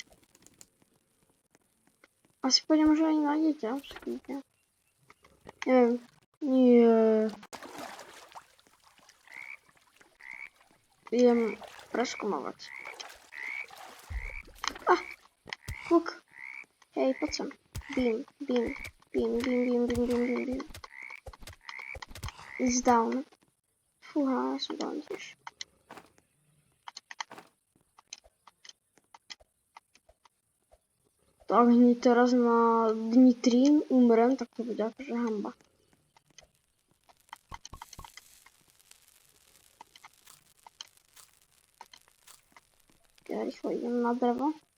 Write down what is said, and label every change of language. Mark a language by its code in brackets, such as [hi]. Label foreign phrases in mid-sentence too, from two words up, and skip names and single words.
[sk] Asi pôjdem už aj na dieťa, počkajte. Neviem. Nie. Idem preskúmovať. [en] Look. [sk] Hej, poď sem. [en] Beam. It's down. [sk] Fúha, ja som down tiež. Tak hneď teraz na dni 3 umrem, tak to bude akože hamba. Ja rýchlo idem na drevo.